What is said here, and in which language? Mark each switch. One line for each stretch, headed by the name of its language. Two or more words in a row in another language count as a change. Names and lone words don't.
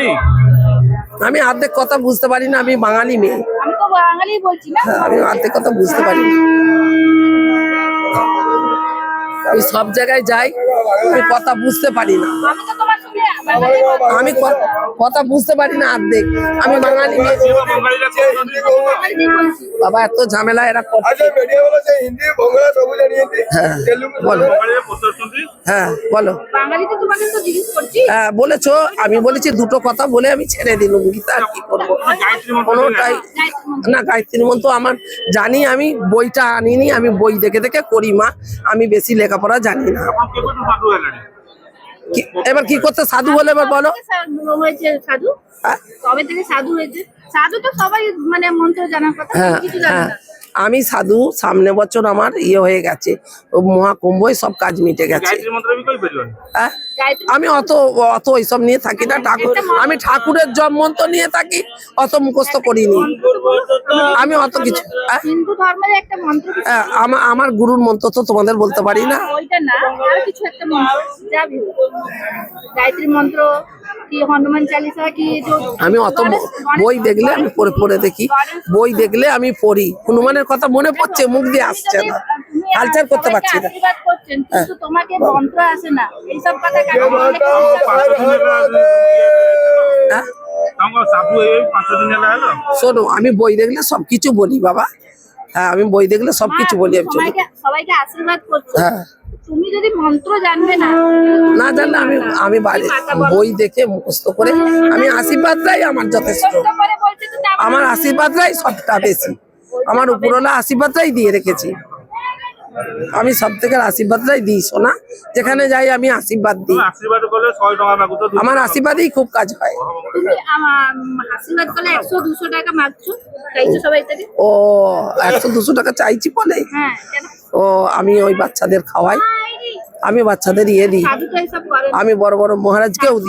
Bangla: আমি অর্ধেক কথা বুঝতে পারি না, আমি বাঙালি মেয়ে। আমি তো বাঙালি বলছি না। আমি অর্ধেক কথা বুঝতে পারি না। আমি সব জায়গায় যাই, আমি কথা বুঝতে পারি না। আমি তো তোমার সঙ্গে বাঙালি আমি কথা বুঝতে পারি না অর্ধেক। আমি বাঙালি মেয়ে।
Odia: ବଙ୍ଗାଳୀରେ କହୁଛନ୍ତି
Bangla: বাবা এত ঝামেলা এরা করছে। আচ্ছা মিডিয়া বলে যে হিন্দি বাংলা সব জানিয়েছে হ্যাঁ তেলুগু বলো।
Odia: ବଙ୍ଗାଳୀରେ ପଚାରୁଛନ୍ତି
Bangla: হ্যাঁ বলো। বাঙালিতে তোমাকে তো জিজ্ঞেস করছি। হ্যাঁ বলেছো, আমি বলেছি দুটো কথা বলে আমি ছেড়ে দিলাম গীতা, আর কি করবো। গায়ত্রী মন্ত্র কোনোটাই না, গায়ত্রী মন্ত্র আমার জানি, আমি বইটা আনিনি, আমি বই দেখে দেখে করি মা, আমি বেশি লেখাপড়া জানি না।
Odia: ଆପଣ କେବେଠୁ ସାଧୁ ହେଲେଣି?
Bangla: এবার কি করতে সাধু বলে এবার বলো। হয়েছে সাধু, হ্যাঁ? কবে থেকে সাধু হয়েছে? সাধু তো সবাই মানে মন্ত্র জানার কথা, হ্যাঁ কিছু জানে হ্যাঁ না। আমি সাধু, সামনে বছর আমার হয়ে গেছে, ও মহাকুম্ভই সব কাজ মিটে গেছে।
Odia: ଗାୟତ୍ରୀ ମନ୍ତ୍ର ବି କହିପାରିବନି?
Bangla: হ্যাঁ? গায়ত্রী আমি অত অত ওইসব নিয়ে থাকি না, ঠাকুর আমি ঠাকুরের জন্মন্ত নিয়ে থাকি, অত মুখস্থ করিনি আমি অত কিছু। হ্যাঁ? হিন্দু ধর্মের একটা মন্ত্র কিছু হ্যাঁ, আমার গুরুর মন্ত্র তো তোমাদের বলতে পারি না। ওইটা না, আর কিছু একটা মন্ত্র যা ভি হোক। গায়ত্রী মন্ত্র কি হনুমান চালিসা কি আমি অত বই দেখলে আমি পড়ে পড়ে দেখি, বই দেখলে আমি পড়ি, হনুমানের কথা মনে পড়ছে, মুখ দিয়ে আসছে না, কালচার করতে পারছি না। আশীর্বাদ করছেন কিন্তু তোমাকে মন্ত্র আসে না, এইসব কথা কেন বললে?
Odia: 5 ଦିନ ହେଲା
Bangla: হ্যাঁ?
Odia: ତାଙ୍କ ସାଧୁ ହେଇ 5 ଦିନ ହେଲା ହେଲ?
Bangla: শোনো, আমি বই দেখলে সবকিছু বলি বাবা। হ্যাঁ, আমি বই দেখলে সবকিছু বলি আমি। চলি। সবাইকে আশীর্বাদ করছো, হ্যাঁ, তুমি যদি মন্ত্র জানবে না, না জানলে আমি বাড়ি বই দেখে মুখস্থ করে আমি আশীর্বাদটাই আমার যথেষ্ট। কষ্ট করে বলছে তো তা আমার আশীর্বাদটাই সবটা বেশি, আমার উপরওয়ালা আশীর্বাদটাই দিয়ে রেখেছি। আমি সব থেকে আশীর্বাদটাই দিই সোনা, যেখানে যাই আমি আশীর্বাদ দিই। তুমি আশীর্বাদ কলে 100
Odia: ଟଙ୍କା ମାଗୁଛ?
Bangla: আমার আশীর্বাদেই খুব কাজ হয়। তুমি আশীর্বাদ করলে 100-200 টাকা মাগছো, চাইছো সবাই থেকে। ও 100-200 টাকা চাইছি বলে? হ্যাঁ, কেন? ও আমি ওই বাচ্চাদের খাওয়াই, আমি বাচ্চাদের দিই, সাধু তো এইসব করে না। আমি বড় বড় মহারাজকেও দিই।